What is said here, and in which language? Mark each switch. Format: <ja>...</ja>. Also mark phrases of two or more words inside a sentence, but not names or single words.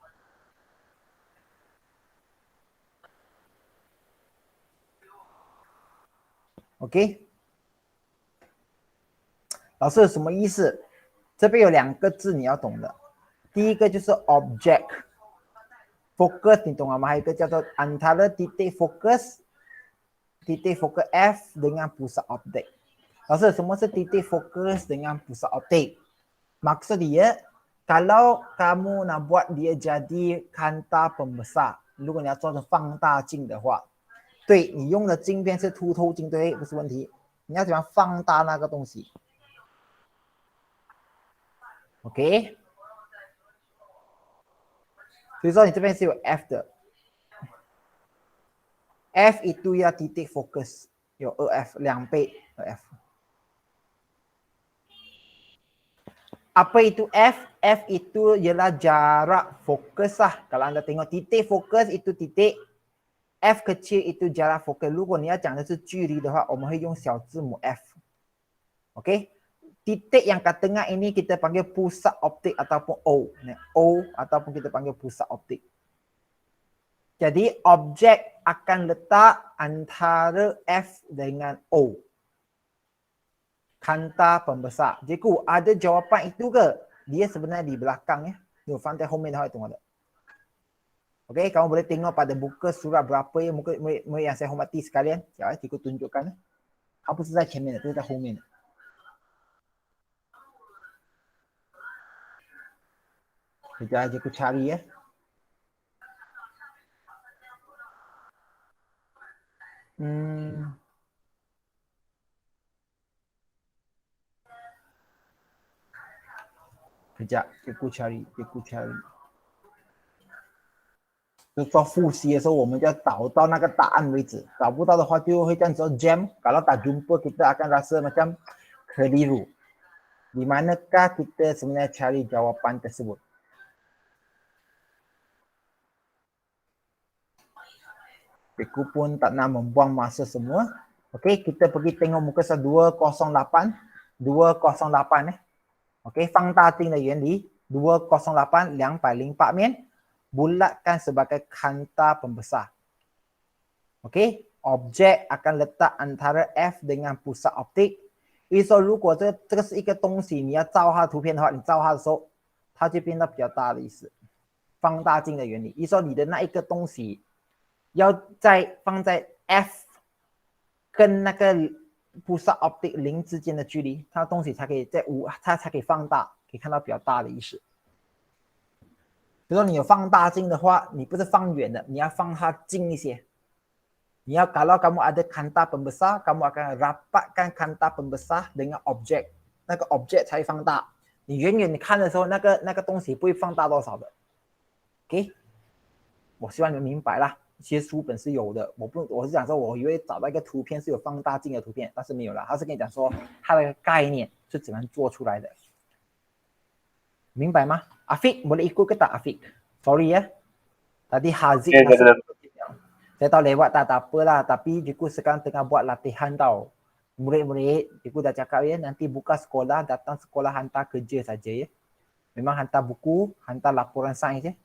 <zh>OK， 老师什么意思？这边有2个字你要懂的，第一个就是</zh> <en>object focus，</en> <zh>你懂了吗？还有一个叫做</zh> <ms>antara titik fokus F dengan pusat optik.</ms> <zh>老师，什么是</zh> <ms>titik fokus dengan pusat optik? Maksud dia, kalau kamu nak buat dia jadi kanta pembesar，</ms> <zh>如果你要做成放大镜的话，对，你用的镜片是凸透镜，对，不是问题。你要怎样放大那个东西 ？OK， 所以说你这边是有 F 的 ，</zh> <ms>F itu ya titik fokus，</ms> <zh>有 2F 2倍 2F。</zh> <ms>Apa itu F? F itu ialah jarak fokus lah. Kalau anda tengok titik fokus itu titik, F kecil itu jarak fokus.</ms> <zh>如果你要讲的是距离的话，我们会用小字母 F.</zh> <ms>OK， titik yang kat tengah ini kita panggil pusat optik ataupun O. O ataupun kita panggil pusat optik. Jadi objek akan letak antara F dengan O. Kanta pembesar. Cikgu, ada jawapan itu ke? Dia sebenarnya di belakang ya. Ni</ms> <zh>放在后面的话懂了的。</zh> <ms>Okey, kamu boleh tengok pada buku surat berapa ya murid yang saya hormati sekalian. Sekejap cikgu tunjukkan. 它不是在前面的，这是在后面的。 Sekejap cikgu cari ya. Sekejap, cikgu cari。</ms> <zh>就做复习的时候，我们就要找到那个答案为止。找不到的话，就会这样子</zh> <ms>jam。Kalau tak jumpa, kita akan rasa macam keliru. Di manakah kita sebenarnya cari jawapan tersebut? Cikgu pun tak nak membuang masa semua. Okey, kita pergi tengok muka 208. 208 Okey,</ms> <zh>放大镜的原理208 204面</zh> <ms>bulatkan sebagai kanta pembesar. Okey, objek akan letak antara F dengan pusat optik.</ms> <zh>意思说，如果这个是一个东西，你要照它图片的话，你照它的时候，它就变得比较大的意思。放大镜的原理，意思说你的那一个东西要放在 F 跟那个</zh> <ms>pusat optik</ms> <zh>0 之间的距离，它的东西才可以它才可以放大，可以看到比较大的意思。比如说你有放大镜的话，你不是放远的，你要放它近一些。你要</zh> <ms>kalau kamu ada kanta pembesar, kamu akan rapatkan kanta pembesar dengan objek，</ms> <zh>那个 objek 才会放大。你远远看的时候，那个东西不会放大多少的。OK， 我希望你们明白啦。其实书本是有的，我是讲说，我以为找到一个图片是有放大镜的图片，但是没有啦。他是跟你讲说，它的概念是怎样做出来的。明白吗</zh> <ms>？Afiq boleh ikut ke tak Afiq? Sorry ya. Tadi Haziq saya tahu lewat tak apalah. Tapi cikgu sekarang tengah buat latihan tau. Murid-murid, cikgu dah cakap ya, nanti buka sekolah, datang sekolah hantar kerja saja ya. Memang hantar buku, hantar laporan sains ya.</ms>